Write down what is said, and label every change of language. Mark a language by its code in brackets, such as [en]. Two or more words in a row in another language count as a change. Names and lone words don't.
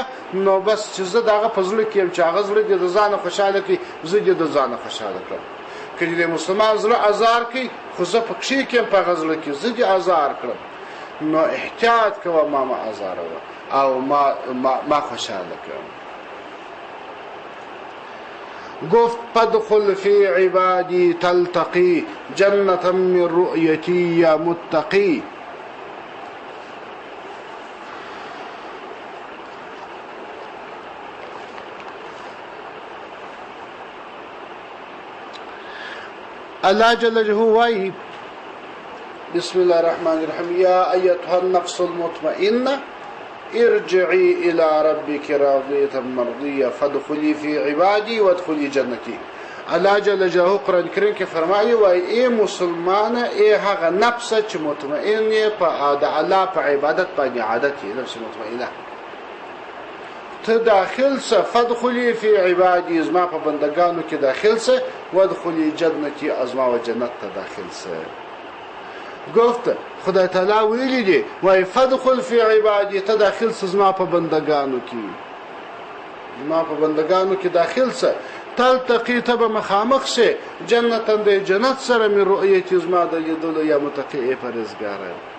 [ps] نو بس چې زه د هغه په زړه کې یم چې هغه زړه دې د ځانه خوشحاله کړي، زه دې د ځانه خوشحاله کړم. که د مسلمان زړه ازار کوي خو زه په کښې کې یم په هغه زړه کې زه دې ازار کړم، نو احتیاط کوه ما ازاروه او ما خوشحاله کړم. [ar] گفت فادخل فی عبادی تلتقی جنتا من رؤیتی یا متقی. الله جل جلاله وایي بسم الله الرحمن الرحیم یا ایتها النفس المطمئنه ارجعي الى ربك راضيه مرضيه فادخلي في عبادي وادخلي جنتي. [ps] الله جل جلاله قرآن کریم کې فرمایي وای اے مسلمانه اے هغه نفس چې مطمئن یې په د الله په عبادت باندې عادت یې نفس مطمئنه ته داخل سه [ar] فادخلي في عبادي [ps] زما په بندگانو کې داخل سه [ar] وادخلي جنتي [ps] ازما و جنت ته داخل سه. [fa] گفت خدای تعالی [ps] ویلی دی وای [ar] فادخل فی عبادی [ps] ته داخل سه زما په بندگانو کې، زما په بندگانو کې داخل سه تلتقی ته به مخامخ سه جنتا د جنت سره [ar] من رؤیت [ps] زما د لیدلو [ar] یا متقی [ps] پرهیزګاره.